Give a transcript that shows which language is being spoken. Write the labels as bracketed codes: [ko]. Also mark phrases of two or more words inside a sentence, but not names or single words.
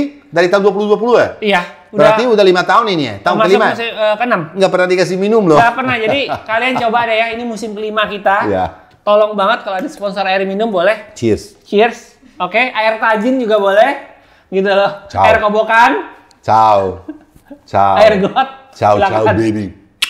[id] Dari tahun 2020 ya? Iya. Berarti udah 5 tahun ini ya? Tahun kelima? Ke-6. Nggak pernah dikasih minum loh. Nggak pernah, jadi kalian coba deh ya, ini musim kelima kita. Iya. Tolong banget kalau ada sponsor air minum boleh. Cheers. Cheers. Oke, air tajin juga boleh. Gitu loh. Ciao. Air kobokan. Ciao. Ciao. Air got. Ciao, silakan. [it] ciao baby.